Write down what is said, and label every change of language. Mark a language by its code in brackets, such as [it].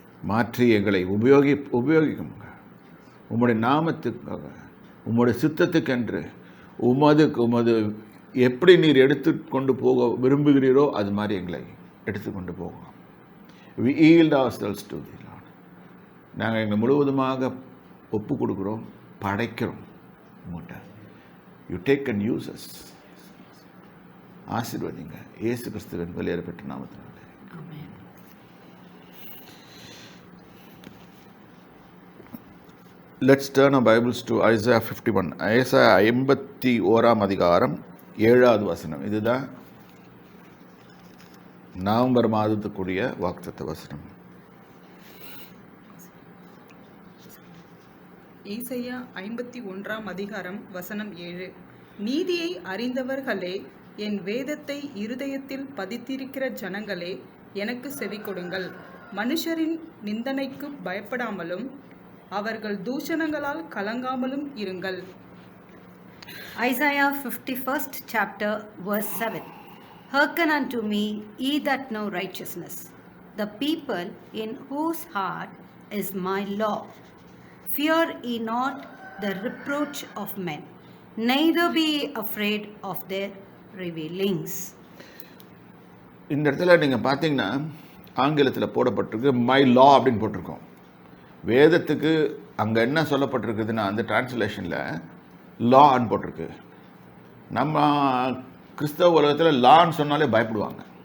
[ta] மாற்றி எங்களை உபயோகிக்கும் உம்முடைய நாமத்துக்காக, உம்முடைய சித்தத்துக்கென்று உமது எப்படி நீர் எடுத்துக்கொண்டு போக விரும்புகிறீரோ அது மாதிரி எங்களை எடுத்துக்கொண்டு போகலாம். [en] We yield ourselves to thee, Lord. [ta] நாங்கள் எங்களை முழுவதுமாக ஒப்பு கொடுக்குறோம், படைக்கிறோம் உங்கள்கிட்ட. [en] You take and use us. [ta] ஆசீர்வதிங்க இயேசு கிறிஸ்துவின் வெளியேறப்பட்ட நாமத்தினாலே. ஆமென். [en] Let's turn our Bibles to Isaiah 51. [ta] Isaiah 51 அதிகாரம் 7வது வசனம். இதுதான் நவம்பர் மாதத்துக்குரிய வாக்குத்தத்த வசனம். ஏசாயா 51 அதிகாரம் வசனம் 7. நீதியை அறிந்தவர்களே, என் வேதத்தை இருதயத்தில் பதித்திருக்கிற ஜனங்களே, எனக்கு செவி கொடுங்கள். மனுஷரின் நிந்தனைக்கு பயப்படாமலும் அவர்கள் தூஷணங்களால் கலங்காமலும் இருங்கள். [en] Isaiah 51st chapter verse 7. Hearken unto me, ye that know righteousness, the people in whose heart is my law. Fear ye not the reproach of men, neither be ye afraid of their revealings. [ta] இந்த இடத்துல நீங்கள் பார்த்தீங்கன்னா ஆங்கிலத்தில் போடப்பட்டிருக்கு my லா அப்படின்னு போட்டிருக்கோம். வேதத்துக்கு அங்கே என்ன சொல்லப்பட்டிருக்குதுன்னா அந்த டிரான்ஸ்லேஷனில் லான்னு போட்டிருக்கு. நம்ம கிறிஸ்தவ உலகத்தில் லான்னு சொன்னாலே பயப்படுவாங்க.